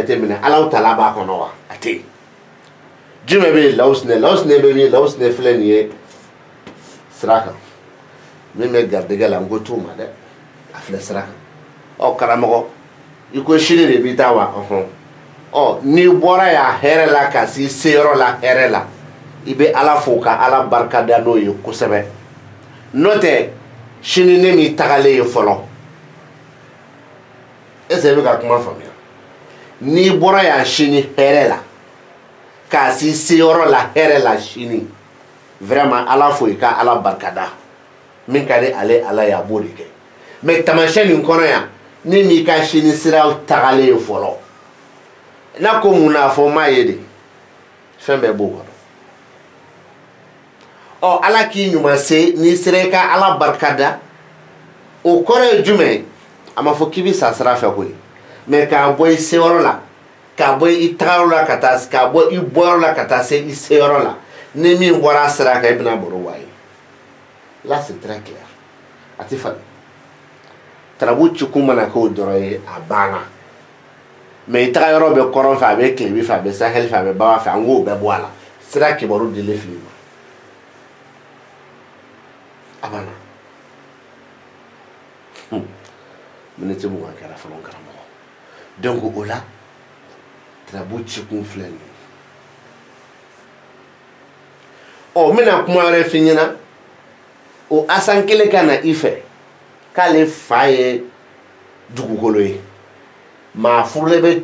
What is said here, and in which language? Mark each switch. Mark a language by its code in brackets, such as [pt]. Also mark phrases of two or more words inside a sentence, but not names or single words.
[bm] jateminɛ Alahu Taala b'a kɔnɔ wa a tɛ yen jumɛn bɛ yen Lawusinɛ bɛ min Lawusinɛ filɛ nin ye sira kan min bɛ garijɛgɛ la n ko t'o ma dɛ a filɛ sira kan karamɔgɔ i ko sini de b'i ta wa n'i bɔra yan hɛrɛ la ka s'i seyɔrɔ la hɛrɛ la i bɛ Ala fo ka Ala barikada n'o ye kosɛbɛ n'o tɛ sini ne m'i tagalen ye fɔlɔ [fr] est-ce que [bm] i bɛ ka kuma faamuya ni bɔra yan sini hɛrɛ la k'a si seyɔrɔ la hɛrɛ la sini vraiment ala fo i ka ala barikada min ka di ale ala ye a b'o de kɛ mais tamasiyɛn nin kɔnɔ yan ni m'i ka sini siraw tagalen ye fɔlɔ n'a ko mun na fɔ m'a ye de fɛn bɛɛ b'o kɔnɔ ɔ ala k'i ɲuman se n'i sera i ka ala barikada o kɔrɔ ye jumɛn a ma fɔ k'i bɛ sa sira fɛ koyi mais k'a bɔ i seyɔrɔ la k'a bɔ i tagayɔrɔ la ka taa k'a bɔ i bɔyɔrɔ la ka taa se i seyɔrɔ la ni min bɔra a sira kan i bɛna baro wa ye [fr] là c'est très clair [bm] a tɛ falen tarabu cikun mana k'o dɔrɔn ye a banna mais i tagayɔrɔ bɛ kɔrɔn fɛ a bɛ tilebin fɛ a bɛ sahɛli fɛ a bɛ baba fɛ an k'o bɛɛ bɔ a la sira kibaru dili fili ma a banna miniti mugan kɛra fɔlɔ n karamɔgɔ donc o la tarabu cikun filɛ nin ye ɔ n bɛna kuma wɛrɛ f'i ɲɛna o asan kelen ka na i fɛ k'ale fa ye dugukolo ye maa furulen bɛ